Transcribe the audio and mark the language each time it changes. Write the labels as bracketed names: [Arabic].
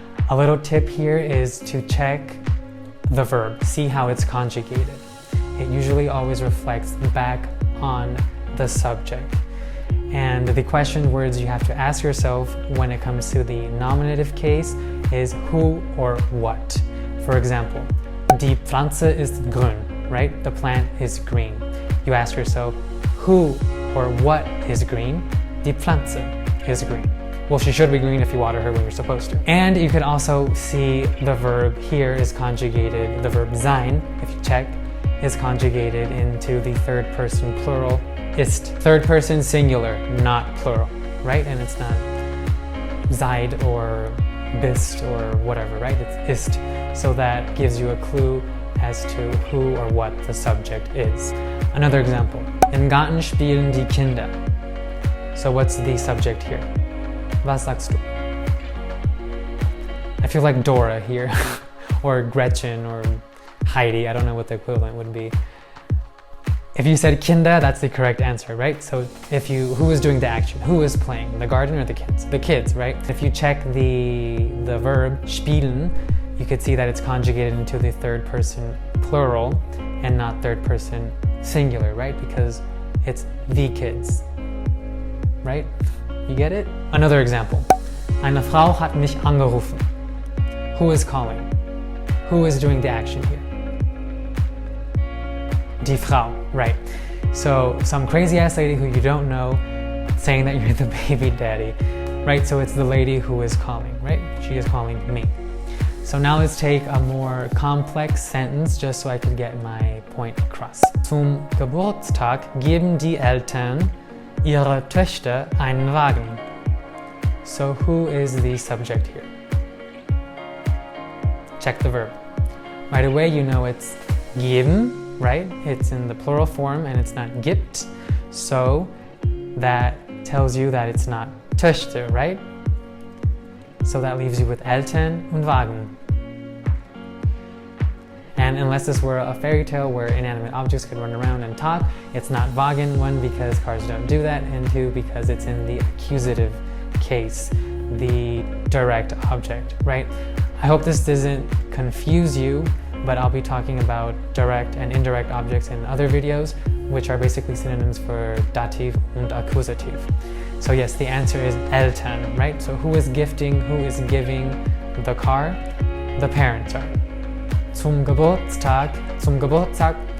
[English] A little tip here is to check the verb, see how it's conjugated. It usually always reflects back on the subject. And the question words you have to ask yourself when it comes to the nominative case is who or what. For example, [German] die Pflanze ist grün, right? [English] The plant is green. You ask yourself, who or what is green? [German] Die Pflanze [English] is green. Well, she should be green if you water her when you're supposed to. And you can also see the verb here is conjugated, the verb sein, if you check, is conjugated into the third person plural, ist. Third person singular, not plural, right? And it's not seid or bist or whatever, right? It's ist. So that gives you a clue as to who or what the subject is. Another example, [German] im Garten spielen die Kinder. [English] So what's the subject here? [German] Was sagst du? [English] I feel like Dora here, or Gretchen, or Heidi. I don't know what the equivalent would be. If you said Kinder, that's the correct answer, right? So who is doing the action? Who is playing? The garden or the kids? The kids, right? If you check the verb spielen, you could see that it's conjugated into the third person plural and not third person singular, right? Because it's the kids, right? You get it? Another example. [German] Eine Frau hat mich angerufen. [English] Who is calling? Who is doing the action here? Die Frau, right. So some crazy ass lady who you don't know saying that you're the baby daddy, right? So it's the lady who is calling, right? She is calling me. So now let's take a more complex sentence just so I could get my point across. [German] Zum Geburtstag geben die Eltern ihrer Töchter einen Wagen. [English] So who is the subject here? Check the verb. Right away you know it's geben, right? It's in the plural form and it's not gibt. So that tells you that it's not Töchter, right? So that leaves you with Eltern und Wagen. And unless this were a fairy tale where inanimate objects could run around and talk, it's not Wagen, one, because cars don't do that, and two, because it's in the accusative case, the direct object, right? I hope this doesn't confuse you, but I'll be talking about direct and indirect objects in other videos, which are basically synonyms for Dativ und Akkusativ. So yes, the answer is Eltern, right? So who is gifting, who is giving the car? The parents are. [German] Zum Geburtstag, Geburtstag.